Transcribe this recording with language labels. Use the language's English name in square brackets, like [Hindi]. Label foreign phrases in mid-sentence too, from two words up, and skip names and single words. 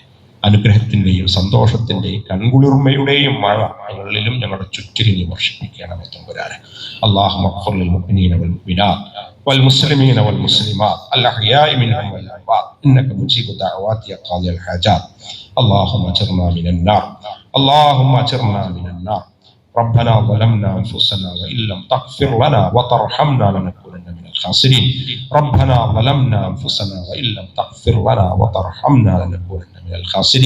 [Malayalam] അനുഗ്രഹത്തിന്റെയും സന്തോഷത്തിന്റെയും കൺകുളിർമയുടെയും മഴ ഞങ്ങളിലും ഞങ്ങളുടെ ചുറ്റിലും നീ വർഷിപ്പിക്കണമേ തമ്പുരാനെ. [Arabic] اللهم اغفر للمؤمنين والمؤمنات والمسلمين والمسلمات الأحياء منهم والأموات إنك مجيب الدعوات يا قاضي الحاجات. اللهم اجرنا من النار، اللهم اجرنا من النار. ربنا ظلمنا انفسنا وان لم تغفر لنا وترحمنا لنكونن من الخاسرين. ربنا ظلمنا انفسنا وان لم تغفر لنا وترحمنا لنكونن من الخاسرين.